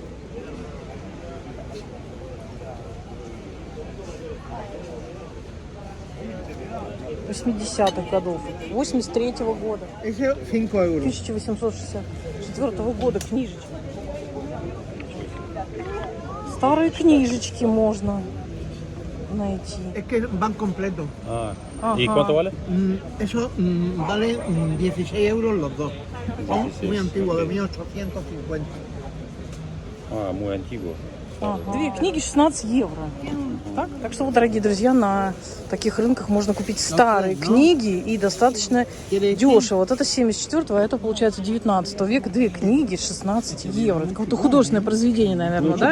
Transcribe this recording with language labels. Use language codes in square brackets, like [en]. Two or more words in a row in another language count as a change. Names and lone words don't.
[ru] '80-х годов, 83-го года, 1864 года книжечки. Старые книжечки можно найти. [es] Es que van completos. ¿Y cuánto vale? Eso vale 16 euros los dos. Son muy antiguos, de 1850. Muy antiguo. [ru] Две книги 16 евро. Так что, вот, дорогие друзья, на таких рынках можно купить старые книги и достаточно дешево. Вот это 74-го, а это, получается, 19 века. Две книги 16 евро. Это какое-то художественное произведение, наверное, да?